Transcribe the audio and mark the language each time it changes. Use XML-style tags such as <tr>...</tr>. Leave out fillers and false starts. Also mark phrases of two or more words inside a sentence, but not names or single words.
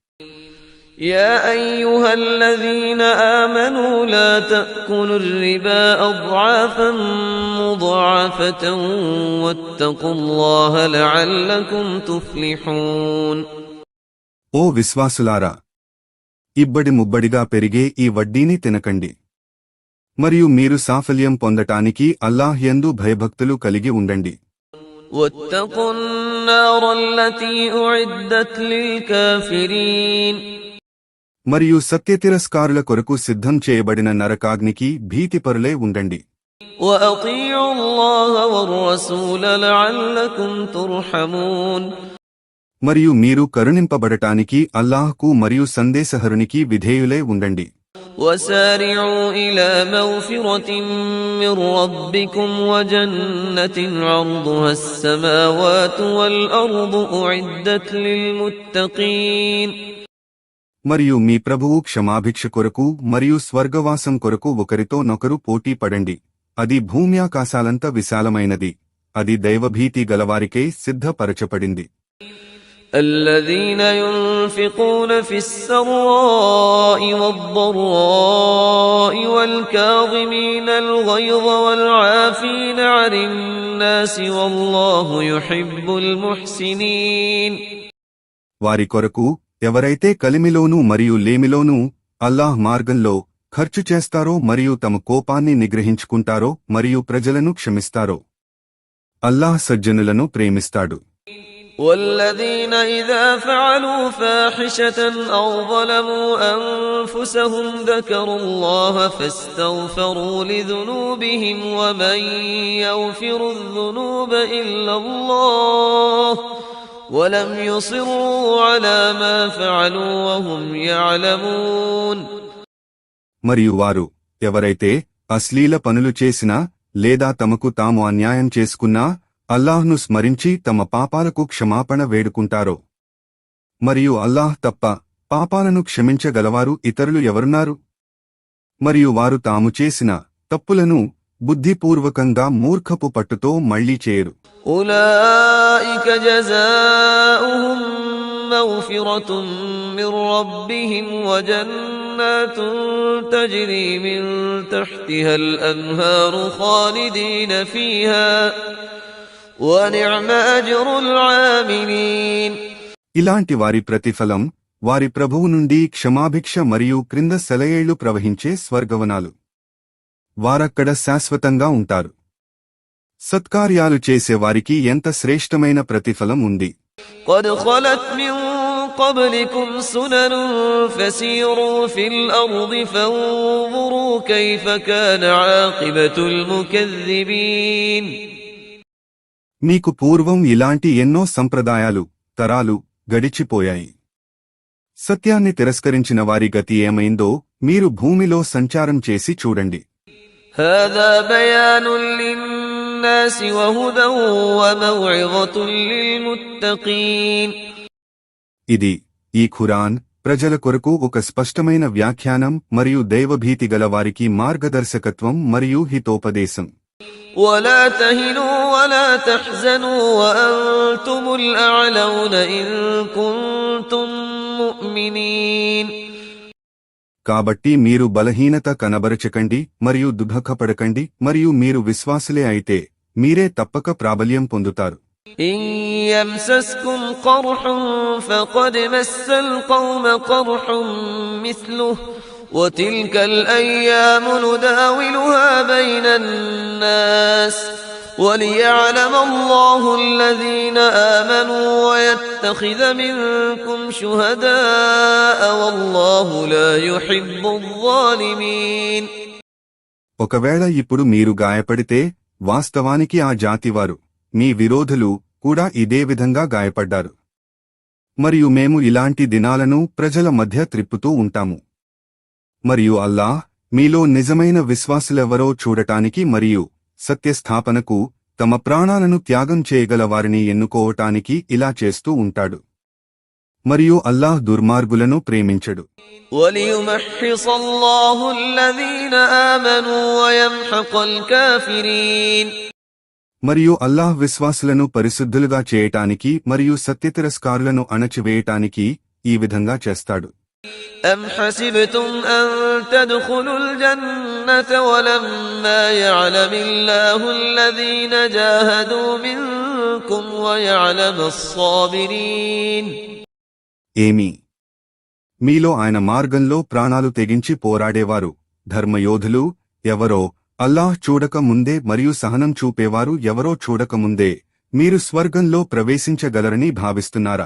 <ar>يا أيها الذين آمنوا لا تأكلوا الربا أضعافا مضاعفة واتقوا الله لعلكم تفلحون.</ar> <te>ఓ విశ్వాసులారా, ఇబ్బడి ముబ్బడిగా పెరిగే ఈ వడ్డీని తినకండి, మరియు మీరు సాఫల్యం పొందటానికి అల్లాహ్ యందు భయభక్తులు కలిగి ఉండండి.</te> <ar>واتقوا النار التي أعدت للكافرين.</ar> <te>మరియు సత్యతిరస్కారుల కొరకు సిద్ధం చేయబడిన నరకాగ్నికి భీతిపరులే ఉండండి.</te> <ar>وأطيعوا الله والرسول لعلكم ترحمون.</ar> <te>మరియు మీరు కరుణింపబడటానికి అల్లాహ్కు మరియు సందేశహరునికి విధేయులే ఉండండి.</te> <ar>وسارعوا إلى مغفرة من ربكم وجنة عرضها السماوات والأرض أعدت للمتقين.</ar> <te>మరియు మీ ప్రభువు క్షమాభిక్ష కొరకు మరియు స్వర్గవాసం కొరకు ఒకరితో నొకరు పోటీ పడండి. అది భూమ్యాకాశాలంత విశాలమైనది. అది దైవభీతి గలవారికే సిద్ధపరచబడింది.</te> <ar>الذين ينفقون في السراء والضراء والكاظمين الغيظ والعافين عن الناس والله يحب المحسنين.</ar> <te>వారి కొరకు ఎవరైతే కలిమిలోనూ మరియు లేమిలోనూ అల్లాహ్ మార్గంలో ఖర్చు చేస్తారో మరియు తమ కోపాన్ని నిగ్రహించుకుంటారో మరియు ప్రజలను క్షమిస్తారో అల్లాహ్ సజ్జనులను ప్రేమిస్తాడు.</te> <ar>والذين إذا فعلوا فاحشة أو ظلموا أنفسهم ذكروا الله فاستغفروا لذنوبهم ومن يغفر الذنوب إلا الله ولم يصروا على ما فعلوا وهم يعلمون.</ar> <te>మరియు వారు ఎవరైతే అశ్లీల పనులు చేసినా లేదా తమకు తాము అన్యాయం చేసుకున్నా అల్లాహ్ను స్మరించి తమ పాపాలకు క్షమాపణ వేడుకుంటారో మరియు అల్లాహ్ తప్ప పాపాలను క్షమించగలవారు ఇతరులు ఎవరున్నారు? మరియు వారు తాము చేసిన తప్పులను బుద్ధిపూర్వకంగా మూర్ఖపు పట్టుతో మళ్లీ చేయరు.</te> <ar>أولئك جزاؤهم مغفرة من ربهم وجنات تجري من تحتها الأنهار خالدين فيها ونعم أجر العاملين.</ar> <te>ఇలాంటి వారి ప్రతిఫలం వారి ప్రభువు నుండి క్షమాభిక్ష మరియు క్రింద సెలయేళ్లు ప్రవహించే స్వర్గవనాలు. వారక్కడ శాశ్వతంగా ఉంటారు. సత్కార్యాలు చేసేవారికి ఎంత శ్రేష్టమైన ప్రతిఫలం ఉంది.</te> <ar>قد خلت من قبلكم سنن فسيروا في الأرض فانظروا كيف كان عاقبة المكذبين.</ar> <te>మీకు పూర్వం ఇలాంటి ఎన్నో సంప్రదాయాలు తరాలు గడిచిపోయాయి. సత్యాన్ని తిరస్కరించిన వారి గతి ఏమైందో మీరు భూమిలో సంచారం చేసి చూడండి.</te> <ar>هذا بيان للناس وهدى وموعظة للمتقين.</ar> <te>ఇది ఈ ఖురాన్ ప్రజల కొరకు ఒక స్పష్టమైన వ్యాఖ్యానం మరియు దైవభీతి గల వారికి మార్గదర్శకత్వం మరియు హితోపదేశం.</te> <ar>ولا تهنوا ولا تحزنوا وأنتم الأعلون إن كنتم مؤمنين.</ar> <te>కాబట్టి మీరు బలహీనత కనబరచకండి మరియు దుఃఖపడకండి మరియు మీరు విశ్వాసులే అయితే మీరే తప్పక ప్రాబల్యం పొందుతారు.</te> <ar>إن يمسسكم قرح فقد مس القوم قرح مثله وتلك الأيام نداولها بين الناس وليعلم الله الذين آمنوا ويتخذ منكم شهداء والله لا يحب الظالمين.</ar> <te>ఒకవేళ ఇప్పుడు మీరు గాయపడితే వాస్తవానికి ఆ జాతివారు మీ విరోధులు కూడా ఇదే విధంగా గాయపడ్డారు. మరియు మేము ఇలాంటి దినాలను ప్రజల మధ్య త్రిప్పుతూ ఉంటాము. మరియు అల్లాహ్ మీలో నిజమైన విశ్వాసులెవరో చూడటానికి మరియు సత్యస్థాపనకు తమ ప్రాణాలను త్యాగం చేయగల వారిని ఎన్నుకోవటానికి ఇలా చేస్తూ ఉంటాడు. మరియు అల్లాహ్ దుర్మార్గులను ప్రేమించడు.</te> <ar>وَلِيُمَحِّصَ اللَّهُ الَّذِينَ آمَنُوا وَيَمْحَقَ الْكَافِرِينَ.</ar> <te>మరియు అల్లాహ్ విశ్వాసులను పరిశుద్ధులుగా చేయటానికి మరియు సత్యతిరస్కారులను అణచివేయటానికి ఈ విధంగా చేస్తాడు.</te> <ar>أَمْ حَسِبْتُمْ أَن تَدْخُلُوا الْجَنَّةَ وَلَمَّا يَعْلَمِ اللَّهُ الَّذِينَ جَاهَدُوا مِنكُمْ وَيَعْلَمَ الصَّابِرِينَ.</ar> <te>ఏమి మీలో ఆయన మార్గంలో ప్రాణాలు తెగించి పోరాడేవారు ధర్మయోధులు ఎవరో అల్లాహ్ చూడక ముందే మరియు సహనం చూపేవారు ఎవరో చూడక ముందే మీరు స్వర్గంలో ప్రవేశించగలరని భావిస్తున్నారా?</te>